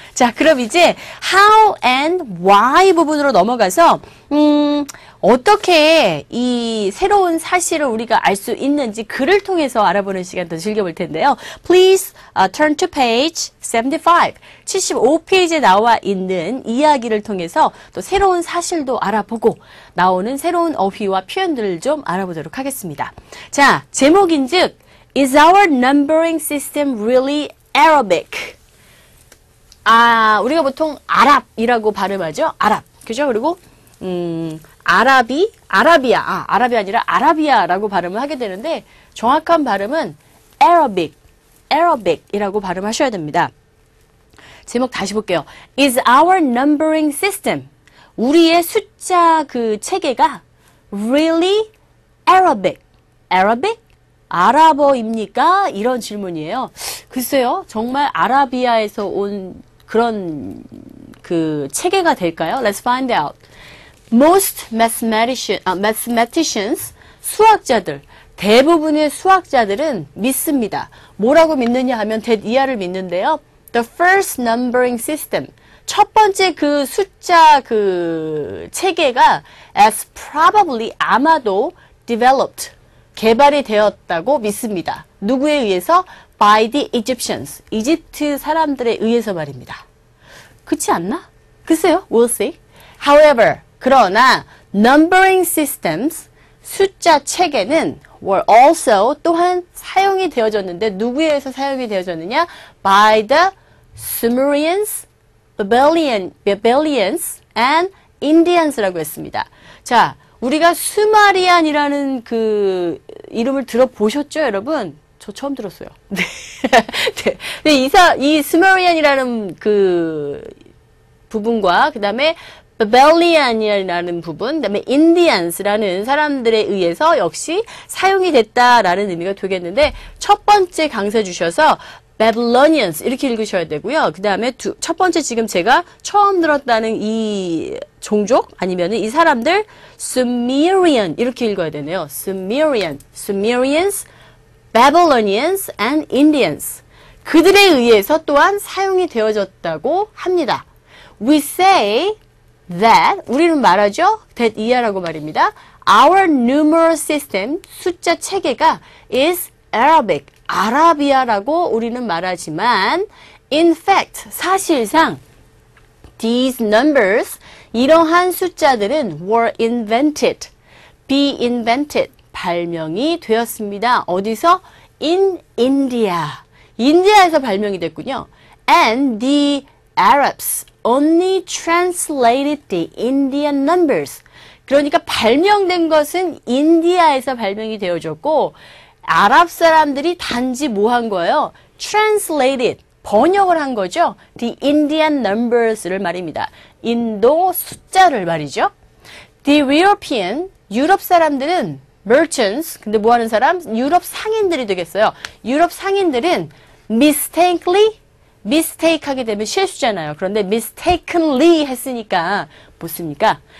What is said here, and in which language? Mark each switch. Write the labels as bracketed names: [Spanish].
[Korean] 자, 그럼 이제 [English] how and why [Korean] 부분으로 넘어가서 어떻게 이 새로운 사실을 우리가 알 수 있는지 글을 통해서 알아보는 시간 더 즐겨볼 텐데요. [English] Please turn to page 75. [Korean] 75페이지에 나와 있는 이야기를 통해서 또 새로운 사실도 알아보고 나오는 새로운 어휘와 표현들을 좀 알아보도록 하겠습니다. 자, 제목인즉 [English] Is our numbering system really Arabic? [Korean] 우리가 보통 아랍이라고 발음하죠. 아랍. 그죠? 그리고 아라비아 아니라 아라비아라고 발음을 하게 되는데 정확한 발음은 Arabic 이라고 발음하셔야 됩니다. 제목 다시 볼게요. [English] Is our numbering system, [Korean] 우리의 숫자 그 체계가 [English] really Arabic? [Korean] Arabic? 아랍어입니까? 이런 질문이에요. 글쎄요, 정말 아라비아에서 온 그런 그 체계가 될까요? [English] Let's find out. [Korean] Most mathematicians, 수학자들, 대부분의 수학자들은 믿습니다. 뭐라고 믿느냐 하면 that 이하를 믿는데요. [English] The first numbering system, [Korean] 첫 번째 그 숫자 그 체계가 as probably, 아마도 developed, 개발이 되었다고 믿습니다. 누구에 의해서? [English] By the Egyptians, [Korean] 이집트 사람들에 의해서 말입니다. 그렇지 않나? 글쎄요, [English] we'll see. [Korean] However, 그러나 numbering systems, 숫자 체계는 were also, 또한 사용이 되어졌는데 누구에 의해서 사용이 되어졌느냐? [English] By the Sumerians, Babylonians and Indians [Korean] 라고 했습니다. 자, 우리가 수마리안이라는 그 이름을 들어보셨죠, 여러분? 저 처음 들었어요. 네. 네. 이 스머리안이라는 그 부분과 그 다음에 바벨리안이라는 부분, 그 다음에 인디안스라는 사람들에 의해서 역시 사용이 됐다라는 의미가 되겠는데, 첫 번째 강세 주셔서 Babylonians 이렇게 읽으셔야 되고요. 그 다음에 첫 번째 지금 제가 처음 들었다는 이 종족 아니면은 이 사람들 Sumerian 이렇게 읽어야 되네요. Sumerians, Babylonians and Indians. 그들에 의해서 또한 사용이 되어졌다고 합니다. [English] We say that, [Korean] 우리는 말하죠. that 이하라고 말입니다. Our numeral system, 숫자 체계가 is Arabic, 아라비아라고 우리는 말하지만 in fact, 사실상 these numbers, 이러한 숫자들은 [English] were invented, be invented, [Korean] 발명이 되었습니다. 어디서? [English] In India. [Korean] 인디아에서 발명이 됐군요. [English] And the Arabs only translated the Indian numbers. [Korean] 그러니까 발명된 것은 인디아에서 발명이 되어졌고 아랍 사람들이 단지 뭐 한 거예요? Translated, 번역을 한 거죠. [English] The Indian numbers를 [Korean] 말입니다. 인도 숫자를 말이죠. The European, 유럽 사람들은 merchants, 근데 뭐 하는 사람? 유럽 상인들이 되겠어요. 유럽 상인들은 mistake 하게 되면 실수잖아요. 그런데 mistakenly 했으니까 뭡니까?